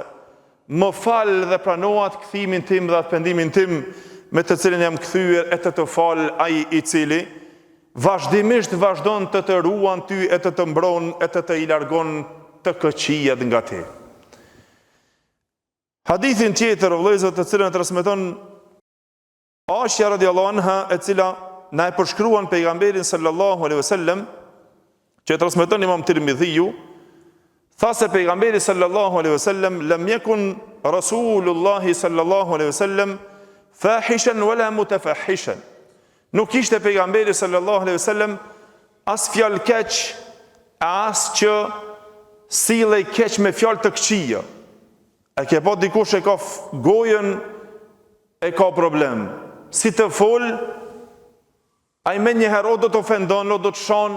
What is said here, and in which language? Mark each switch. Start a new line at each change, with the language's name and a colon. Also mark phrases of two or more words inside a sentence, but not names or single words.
Albanian: Më fal dhe pranoat kthimin tim dhe atë pendimin tim me të cilin jam kthyer, e të fal ai i cili vazhdimisht vazhdon të ruan ty, e të mbron, e të i largon të këqijet nga ti. Hadithin tjetër, vëllezër, të cilën e transmeton Aisha
Arabic: رضي الله عنها,
Albanian: e cila na e përshkruan pejgamberin
Arabic: صلى الله عليه وسلم,
Albanian: që e transmeton Imam Tirmidhiu, tha se pejgamberi
Arabic: صلى الله عليه وسلم لم يكن رسول الله صلى الله عليه وسلم فاحشا ولا متفحشا.
Albanian: Nuk ishte pejgamberi
Arabic: صلى الله عليه وسلم
Albanian: as fjalë keq, as që sillej keq me fjalë të këqija. E ke po dikush e ka gojën, e ka problem. Si të fol, ai me njëherë o do të ofendon, o do të shon.